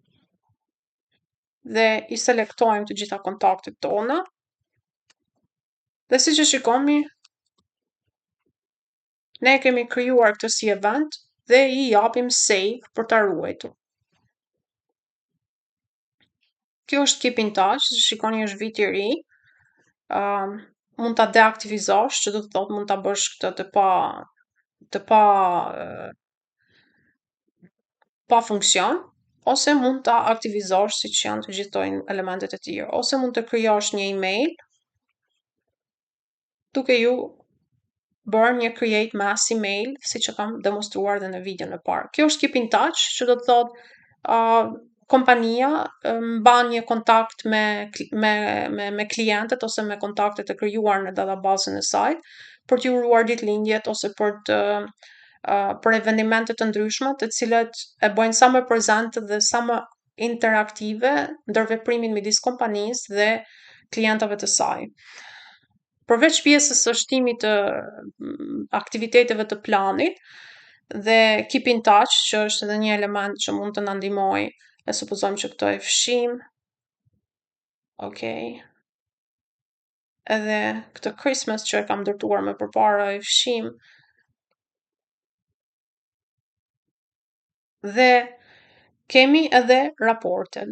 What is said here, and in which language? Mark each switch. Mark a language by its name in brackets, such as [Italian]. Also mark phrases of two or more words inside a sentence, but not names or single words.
[Albanian] Dhe i selektojmë të gjitha kontaktet tona. Dhe siç e shikoni, ne kemi krijuar këtë si event dhe i japim save për ta ruajtur. Kjo është [English] keep in touch, [Albanian] siç shikoni është vit i ri. Mund ta deaktivizosh, që do të thotë mund ta bësh këtë pa funksion, ose mund ta aktivizosh siç janë të gjithë elementet e tjerë, ose mund të krijosh një email duke ju bërë një [English] create mass email, [Albanian] siç e kam demonstruar edhe në videon e parë. Kjo është [English] keep in touch, [Albanian] që do të thotë kompania mban një kontakt me klientët ose me kontaktet e krijuar në databazën e saj për t'ju uruar ditëlindjet ose për eventimente të ndryshme, të cilat e bëjnë sa më prezente dhe sa më interaktive ndër veprimin midis kompanisë dhe klientëve të saj. Përveç pjesës së shtimit të aktiviteteve të planit dhe [English] keep in touch, [Albanian] që është edhe një element që mund të na ndihmojë, e supozojmë që këto e fshim. Okej. Edhe këtë Christmas që e kam ndërtuar më përpara e fshim. Dhe kemi edhe raportet.